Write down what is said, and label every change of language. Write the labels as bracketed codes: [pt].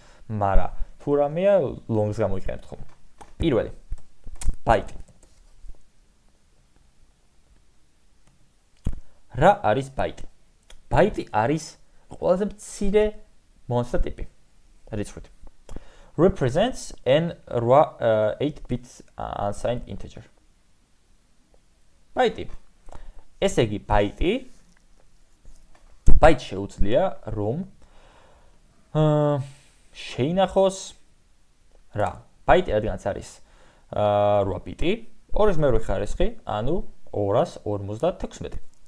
[ka] მაგრამ თუ რამეა long-ს გამოიყენებთ ხოლმე. პირველი. byte. რა არის byte? byte არის ყველაზე მცირე მონაცემთა ტიპი. რიცხვით. [en] Represents an 8-bit unsigned integer. byte. [ka] ესე იგი byte შეუძლია რომ შეინახოს რა. byte რადგანაც არის 8 ბიტი, 2-ს ხარისხი, ანუ 256.